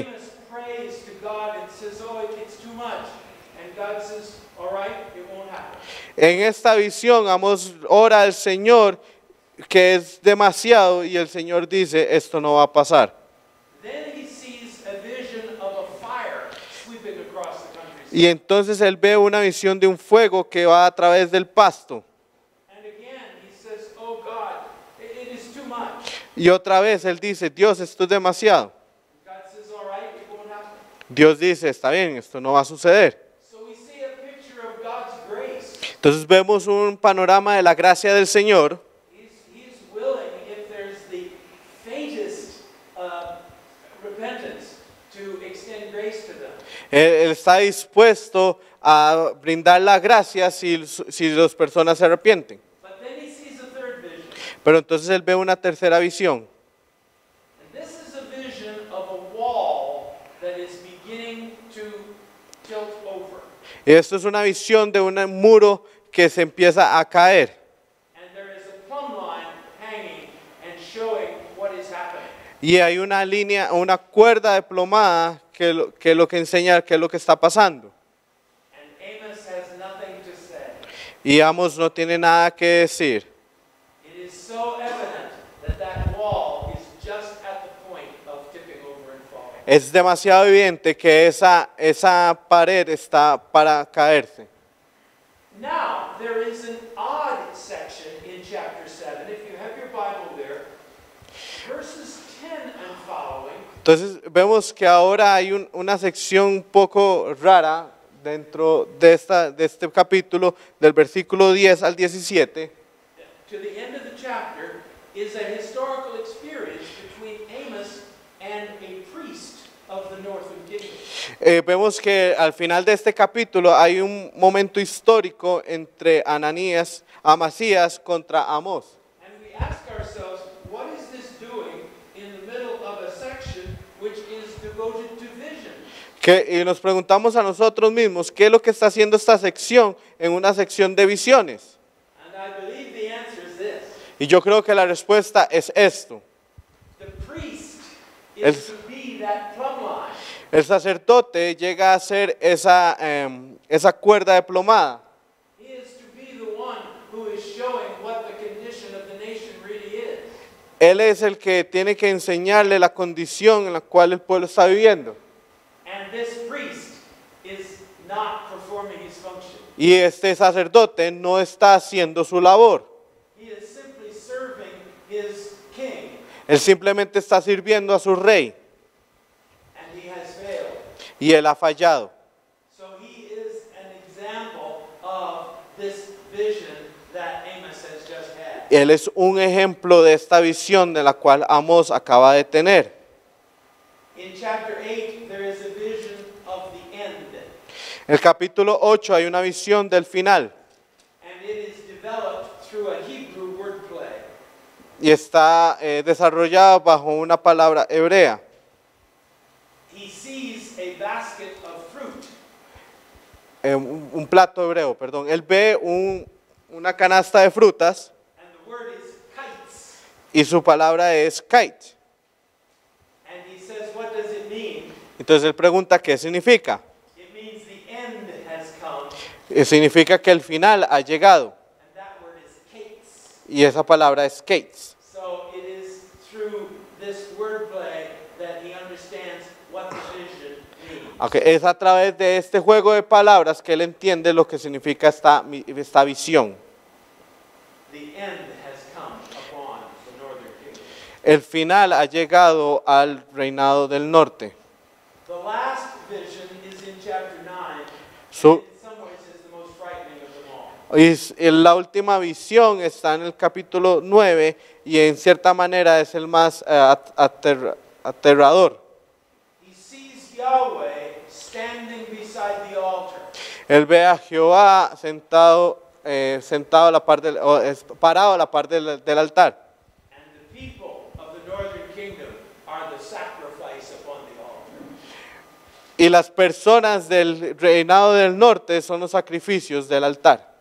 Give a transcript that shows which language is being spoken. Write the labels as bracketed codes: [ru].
[en] Amos prays to God and says, "Oh, it's too much." And God says, "All right, it won't happen." [es] En esta visión Amos ora al Señor que es demasiado y el Señor dice, esto no va a pasar. [en] Then he sees a vision of a fire sweeping across the countryside. [es] Y entonces él ve una visión de un fuego que va a través del pasto. [en] And again, he says, "Oh God, it is too much." [es] Y otra vez él dice, Dios, esto es demasiado. [en] God says, "All right, it won't happen." [es] Dios dice, está bien, esto no va a suceder. [en] So we see a picture of God's grace. [es] Entonces vemos un panorama de la gracia del Señor. [en] He's willing, if there's the faintest repentance, to extend grace to them. [es] Él está dispuesto a brindar la gracia si las personas se arrepienten. [en] But then he sees a third vision. [es] Pero entonces él ve una tercera visión. [en] And this is a vision of a wall that is beginning to tilt over. [es] Y esto es una visión de un muro que se empieza a caer. [en] And there is a plumb line hanging and showing what is happening. [es] Y hay una línea, una cuerda de plomada que lo que enseña qué es lo que está pasando. [en] And Amos has nothing to say. [es] Y Amos no tiene nada que decir. [en] It is so evident that that wall is just at the point of tipping over and falling. [es] Es demasiado evidente que esa pared está para caerse. [en] Now, there is an odd section in chapter 7. If you have your Bible there, verses 10 and following, [es] Entonces vemos que ahora hay una sección un poco rara dentro de este capítulo, del versículo 10 al 17. [en] to the end of the chapter, is a historical experience between Amos and a priest of the northern kingdom. [es] Vemos que al final de este capítulo hay un momento histórico entre Amasías contra Amós. [en] And we ask ourselves, what is this doing in the middle of a section which is devoted to vision? [es] Y nos preguntamos a nosotros mismos, ¿qué es lo que está haciendo esta sección en una sección de visiones? [en] And I believe the answer is this. [es] Y yo creo que la respuesta es esto. [en] The priest is to be that plumb line. [es] El sacerdote llega a ser esa cuerda de plomada. [en] He is to be the one who is showing what the condition of the nation really is. [es] Él es el que tiene que enseñarle la condición en la cual el pueblo está viviendo. [en] And this priest is not performing his function. [es] Y este sacerdote no está haciendo su labor. [en] He is simply serving his king, [es] Él simplemente está sirviendo a su rey. [en] and he has failed. [es] Y él ha fallado. [en] So he is an example of this vision that Amos has just had. [es] Él es un ejemplo de esta visión de la cual Amós acaba de tener. [en] In chapter 8, there is a vision of the end, [es] En el capítulo 8 hay una visión del final. [en] and it is developed through a Hebrew wordplay. [es] Y está desarrollado bajo una palabra hebrea. [en] He sees a basket of fruit, [es] Un plato hebreo, perdón. Él ve una canasta de frutas [en] and the word is kites. [es] y su palabra es kite. [en] And he says, what does it mean? [es] Entonces él pregunta qué significa. [en] It means the end has come, [es] Significa que el final ha llegado. [en] and that word is [es] Y esa palabra es gates. [en] So it is through this wordplay that he understands what the vision means. [es] Okay, es a través de este juego de palabras que él entiende lo que significa esta visión. [en] The end has come upon the northern kingdom. [es] El final ha llegado al reinado del norte. [en] The last vision is in chapter 9. So- and in some ways it's the most frightening of them all. [es] La última visión está en el capítulo 9 y en cierta manera es el más aterrador. [en] He sees Yahweh standing beside the altar. [es] Él ve a Jehová sentado a la par parado a la par del altar. [en] And the people of the northern kingdom are the sacrifice upon the altar. [es] Y las personas del reinado del norte son los sacrificios del altar.